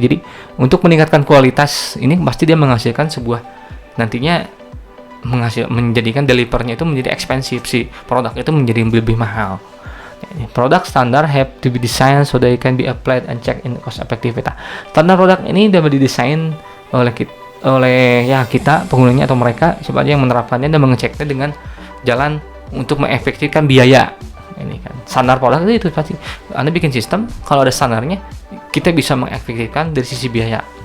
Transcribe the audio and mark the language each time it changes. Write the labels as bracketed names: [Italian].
[Indonesian] Jadi untuk meningkatkan kualitas ini pasti dia menghasilkan sebuah, nantinya menjadikan delivernya itu menjadi expensive, si produk itu menjadi lebih mahal. Produk standar [English] have to be designed so they can be applied and check in cost effectivity. [Indonesian] Standar produk ini dapat didesain oleh kita penggunanya atau mereka siapa yang menerapkannya dan mengeceknya dengan jalan untuk mengefektifkan biaya. Ini kan standar produk itu pasti Anda bikin sistem, kalau ada standarnya kita bisa mengefektifkan dari sisi biaya.